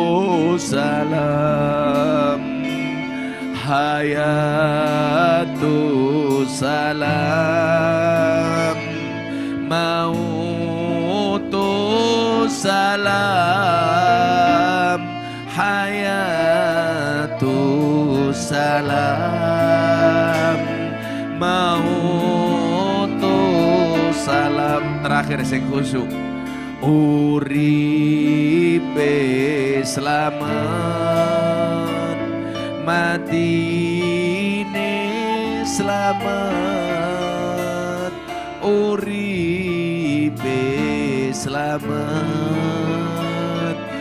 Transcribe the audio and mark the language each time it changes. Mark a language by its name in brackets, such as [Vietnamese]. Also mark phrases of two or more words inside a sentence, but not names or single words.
[Arabic] سلام حياةُ سلام موتُ سلام حياةُ سلام موتُ سلام. [Javanese] Terakhir sing khusuk. Uripe selamat, matine selamat, uripe selamat,